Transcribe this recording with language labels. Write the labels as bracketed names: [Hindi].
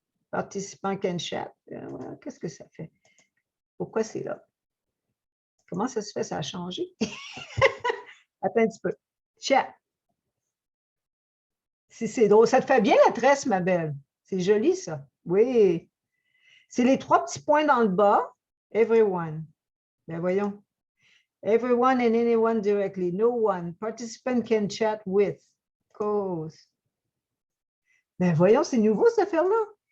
[English] Participant can chat. [French] Qu'est-ce que ça fait? Pourquoi c'est là? Comment ça se fait? Ça a changé? Attends un petit peu. Chat. Si c'est drôle. Ça te fait bien la tresse, ma belle. C'est joli, ça. Oui. C'est les 3 petits points dans le bas. [English] Everyone. [French] Ben voyons. [English] Everyone and anyone directly. No one. Participant can chat with. Cause. [French] Ben voyons, c'est nouveau, cette affaire-là.